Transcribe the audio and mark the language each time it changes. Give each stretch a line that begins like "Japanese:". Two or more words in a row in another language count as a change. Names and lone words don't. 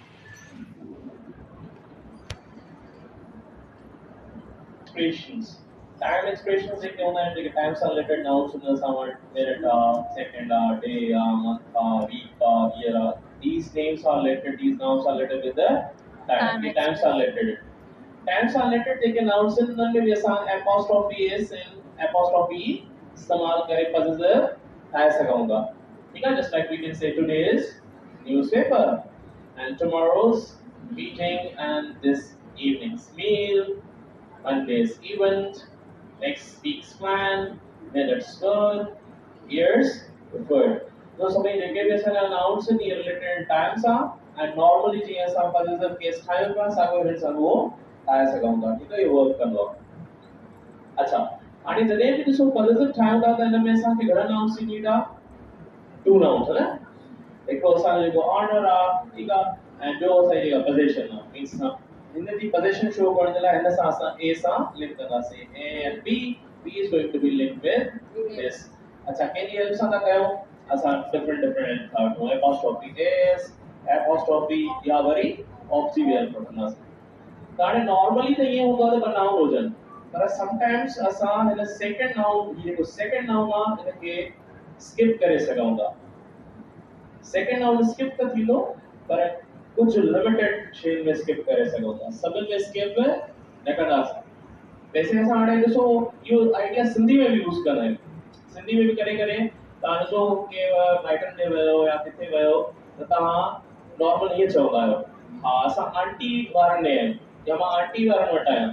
English: expressions time expressions
Sindhi: जेके हूंदा आहिनि, जेके टाइम सां
English: related nouns
Sindhi: हूंदा सां वटि,
English: minute second day month week year these names are related, these nouns are related with the time.
Sindhi: ये टाइम सां रिलेटेड टाइम सां रिलेटेड जेके नाउन्स आहिनि उन्हनि में बि असां
English: apostrophe s
Sindhi: ऐं एपोस्ट्रोफी इस्तेमाल करे पॉजिटिव ठाहे सघूं था। ठीक आहे,
English: just like we can say today's newspaper and tomorrow's meeting and this evening's meal, Monday's event, next week's plan, minutes good, years good.
Sindhi: तो सभी जेके भी असां नाउन्स आहिनि इहे रिलेटेड टाइम सां ऐं नॉर्मली जीअं असां
English: positive case
Sindhi: ठाहियूं था साॻियो हिन सां उहो ठाहे सघूं था। ठीकु आहे, इहो वर्क कंदो आहे। अच्छा, हाणे जॾहिं बि ॾिसो पॉजिटिव ठाहियूं था त हिन में असांखे घणा
English: nouns need
Sindhi: आहे?
English: two nouns
Sindhi: है ना। हिकिड़ो असांजो जेको ऑनर आहे, ठीकु आहे, ऐं ॿियो असांजी जेका पोजीशन आहे, मीन्स हिन जी
English: position show
Sindhi: करण जे लाइ हिन सां असां ए सां लिंक कंदासीं,
English: a and b, b is going to be linked with this.
Sindhi: अच्छा, कंहिंजी हेल्प सां था कयूं असां डिफरेंट था
English: apostrophe s, apostrophe
Sindhi: या वरी ऑफ जी हेल्प वठंदासीं। त हाणे नॉर्मली त ईअं हूंदो आहे त ॿ नाउन हुजनि, पर समटाइम्स असां हिन
English: second noun,
Sindhi: जेको
English: second noun
Sindhi: आहे हिनखे स्किप करे सघूं था।
English: second noun
Sindhi: स्किप त थींदो, पर कुछ लिमिटेड शेन में स्किप करे सघूं था, सभिनि में स्किप न कंदासीं। वैसे असां हाणे ॾिसो इहो आइडिया सिंधी में बि यूज़ कंदा आहियूं, सिंधी में बि करे करे तव्हां ॾिसो के माइटनि ते वियो या किथे वियो त तव्हां नॉर्मल ईअं चवंदा आहियो, हा असां आंटी वारनि ॾे आहियूं या मां आंटी वारनि वटि आहियां।